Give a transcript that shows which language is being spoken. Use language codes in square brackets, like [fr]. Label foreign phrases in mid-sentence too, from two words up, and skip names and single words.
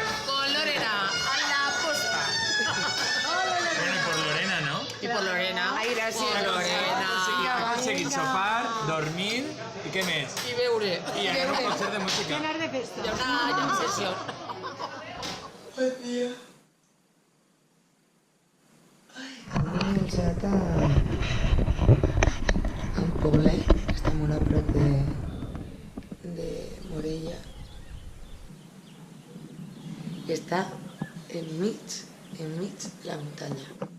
[es] Con Lorena, a la posta. Bueno, y por Lorena, ¿no? Y por Lorena. [ca] Ai, gràcies. [es] Por Lorena. [ca] Ha conseguit sopar, dormir i què més? Y beure. I anar a un concert de música. [es] Y una sesión. [ca] Hem menjat a un poblet que està molt a prop de Morella. I està enmig de la muntanya.